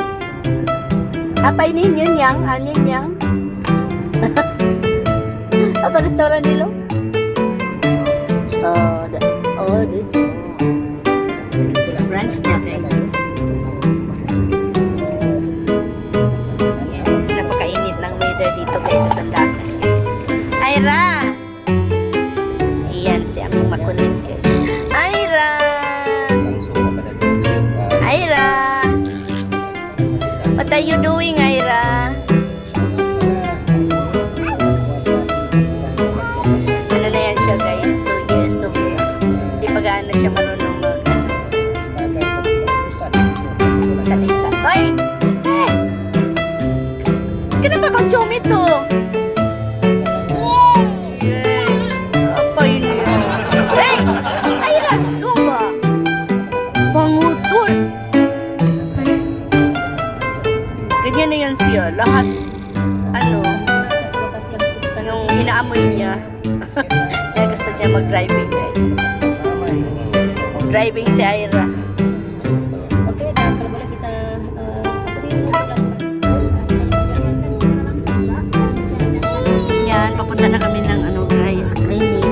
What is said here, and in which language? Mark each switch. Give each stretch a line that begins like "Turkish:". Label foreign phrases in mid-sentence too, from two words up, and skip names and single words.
Malay: Apa ini Nyenyang? Nyenyang. Apa restoran dulu?
Filipino: Oh, dito. Branch niya kayo. Napakainit ng weather dito guys sa Sandakan. Ira! Iyan si aming makulit guys. Ira! Ira!
English: What are you doing, Ira?
Filipino: Ano na yan siya guys? 2 years old. Hindi pa gaano siya marunong salita. Hoy!
Malay: Eh! Kenapa kau cium itu? Apa ini? Hei! Ira! Coba! Pangutul!
Filipino: Ganyan na yan siya. Lahat, ano, yung inaamoy niya. Kaya gusto niya mag-driving, guys. Driving si Ira.
Malay: Okay, dan kalau boleh kita
Filipino: Yan, papunta na kami ng ano, guys, clinic.